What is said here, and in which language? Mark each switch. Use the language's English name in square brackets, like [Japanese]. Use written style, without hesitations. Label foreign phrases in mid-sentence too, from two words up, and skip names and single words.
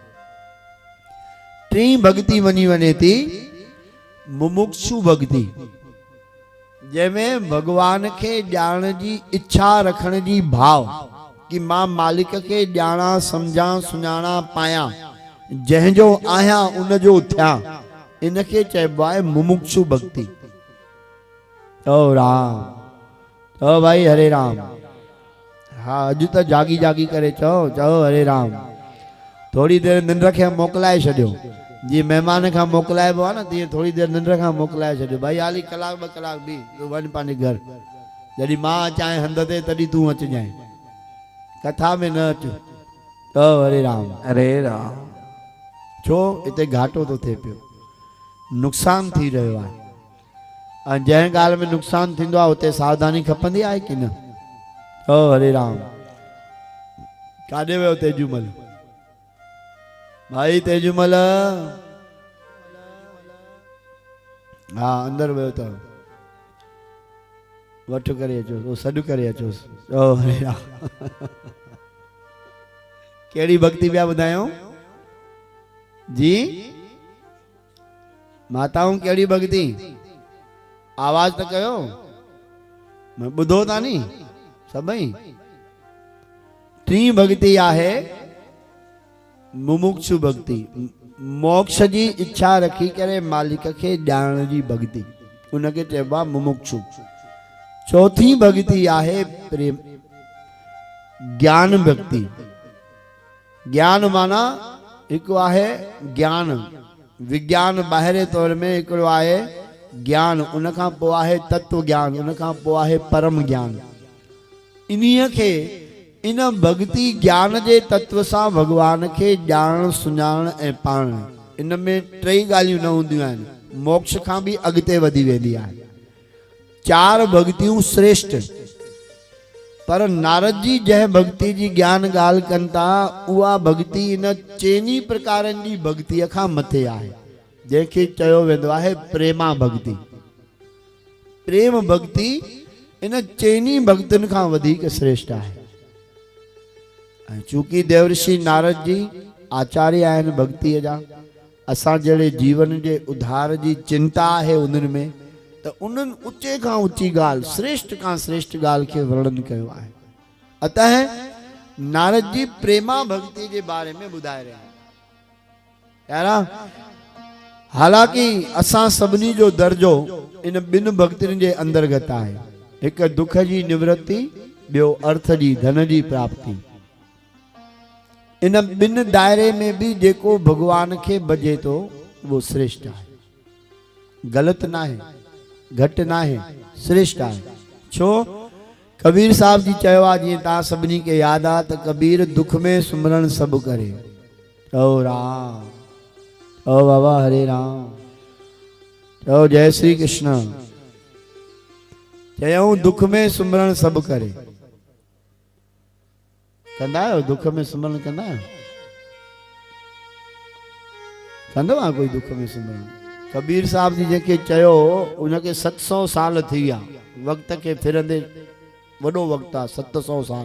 [Sindhi] टी भक्ति वञी वञे थी मुमुक्षु भक्ति, जंहिंमें भगवान खे ॼाण जी इच्छा रखण जी भाव कि मां मालिक खे ॼाणा, सम्झा, सुञाणा, पायां, जंहिंजो आहियां उनजो थियां, इनखे चइबो आहे मुमुक्षु भक्ति। ओ राम, ओ भाई हरे राम। हाँ अॼु त जागी जागी करे चओ, चओ हरे राम। थोड़ी देर निंड खे मोकिलाए छॾियो, जीअं महिमान खां मोकिलाइबो आहे न, तीअं थोड़ी देर निंड खां मोकिलाए छॾियो। भाई हाली कलाक ॿ कलाक बि तूं वञ पंहिंजे घर, जॾहिं मां अचां हंध ते तॾहिं तूं अचिजांइ, कथा में न अच। चओ हरे राम, हरे राम। छो हिते घाटो थो थिए पियो, नुक़सान थी रहियो आहे, ऐं जंहिं ॻाल्हि में नुक़सान थींदो आहे उते सावधानी खपंदी आहे कि न? ओ हरे राम। काॾे वियो तेजूमल? भाई तेजूमल, हाँ अंदर वियो अथव, वठ करे अचोसि, सॾु करे अचोसि। ओ हरे राम। कहिड़ी भक्ति पिया ॿुधायूं जी? माताऊं कहिड़ी भक्ति? आवाज त कयो, मैं ॿुधो था नी सभई। टी भक्ति आहे मुमुक्षु भक्ति, मोक्ष जी इच्छा रखी करे मालिक खे ॼाणण जी भक्ति, उनखे चइबो आहे मुमुक्षु। चौथी भक्ति आहे प्रेम, ज्ञान भक्ति। ज्ञान माना हिकु आहे ज्ञान, विज्ञान ॿाहिरे तौर में हिकिड़ो आहे ज्ञान, उनखां पोइ आहे तत्व ज्ञान, उनखां पोइ आहे परम ज्ञान। इन्हीअ खे इन भक्ति ज्ञान जे तत्व सां भगवान खे ॼाण सुञाण ऐं पाण, इन में टई ॻाल्हियूं न हूंदियूं आहिनि, मोक्ष खां बि अॻिते वधी वेंदी आहे। चार भक्तियूं श्रेष्ठ, पर नारद जी जंहिं भक्ति जी ज्ञान ॻाल्हि कनि था उहा भक्ति इन चइनी प्रकारनि जी भक्तिअ खां मथे आहे, जंहिंखे चयो वेंदो आहे प्रेमा भक्ति। प्रेम भक्ति इन चइनी भक्तियुनि खां वधीक श्रेष्ठ आहे। ऐं चूंकि देवर्षि नारद जी आचार्य आहिनि भक्तिअ जा, असां जहिड़े जीवन जे उद्धार जी चिंता आहे उन्हनि में, त उन्हनि ऊचे खां ऊची ॻाल्हि, श्रेष्ठ खां श्रेष्ठ ॻाल्हि खे वर्णन कयो आहे। अतः नारद जी प्रेमा भक्ति जे बारे में ॿुधाए रहिया आहिनि। यारा हालांकि असां सभिनी जो दर्जो इन ॿिनि भक्तियुनि जे अंतर्गत आहे, हिकु दुख जी निवृत्ति, ॿियो अर्थ जी धन जी प्राप्ति। इन ॿिनि दायरे में भी जेको भगवान खे भजे तो वो श्रेष्ठ आहे, [Hindi] गलत ना है, घट ना है, [Sindhi] श्रेष्ठ आहे। छो कबीर साहब जी चयो आहे, जीअं तव्हां सभिनी खे यादि आहे त [Hindi] कबीर दुख में सुमरण सभु करे, [Sindhi] ओ राम, ओ बाबा हरे राम, ओ जय श्री कृष्ण, चयऊं [Hindi] दुख में सुमरण सभु करे। [Sindhi] कंदा आहियो दुख में सुमरण? कंदा आहियो? कंदो आहे कोई दुख में सुमरण? कबीर साहब जी जेके चयो उनखे 700 साल थी विया, वक़्त खे फिरंदे वॾो वक़्तु आहे, 700 साल।